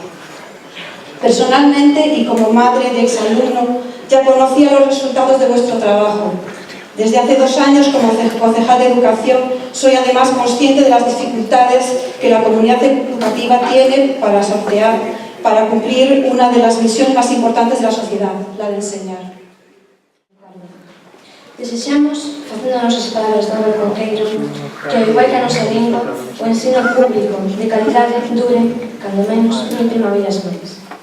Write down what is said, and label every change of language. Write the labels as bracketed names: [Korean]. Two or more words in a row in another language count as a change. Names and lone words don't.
[Spanish] Personalmente y como madre de exalumno ya conocía los resultados de vuestro trabajo. Desde hace 2 años como concejal de educación soy además consciente de las dificultades que la comunidad educativa tiene para sortear, para cumplir una de las misiones más importantes de la sociedad, la de enseñar. [Galician] Desexamos, facendo as nosas palabras de Álvaro Conqueiro, que ao igual que a nosa lingua, o ensino público de calidade dure, cando menos, 1000 primaveras máis.